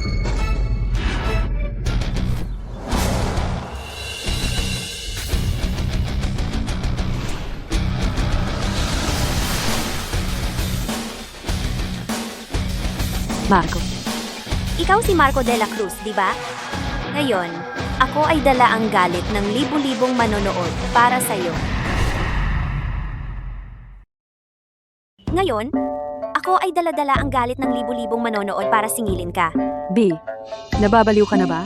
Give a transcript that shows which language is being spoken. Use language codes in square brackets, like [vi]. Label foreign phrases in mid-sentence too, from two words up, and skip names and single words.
[tl] Marco, Ikaw si Marco de la Cruz, di ba? Ngayon, ako ay dala ang galit ng libu-libong manonood para sa iyo. Ngayon, ako ay dala-dala ang galit ng libu-libong manonood para singilin ka. B, nababaliw ka na ba?